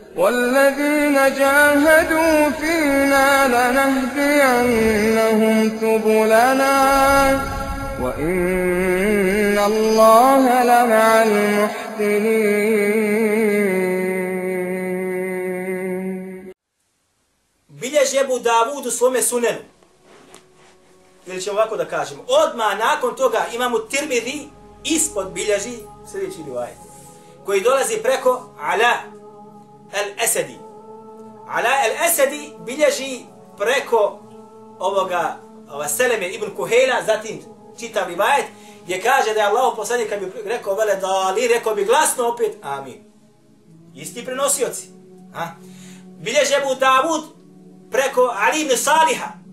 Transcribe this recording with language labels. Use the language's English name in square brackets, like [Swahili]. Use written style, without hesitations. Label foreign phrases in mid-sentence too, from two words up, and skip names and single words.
[Arabic] والذين جاهدوا فينا لنهدينهم سبلنا وإن الله لمع المحسنين. [Bosnian] Bilježi Ebu Davud u svome sunenu. Ili ćemo ovako da kažemo. Odmah nakon toga imamo Tirmidhi ispod bilježi sljedeći rivajet koji dolazi preko Ala al-Asadi. Ala al-Asadi bilježi preko ovoga Seleme ibn Kuhejla, zatim čitav rivajet gdje kaže da je Allahov poslanik kad bi rekao vele dali, rekao bi glasno opet amin. Isti prenosioci. Bilježi Ebu Davud preko Ali ibn Saliha.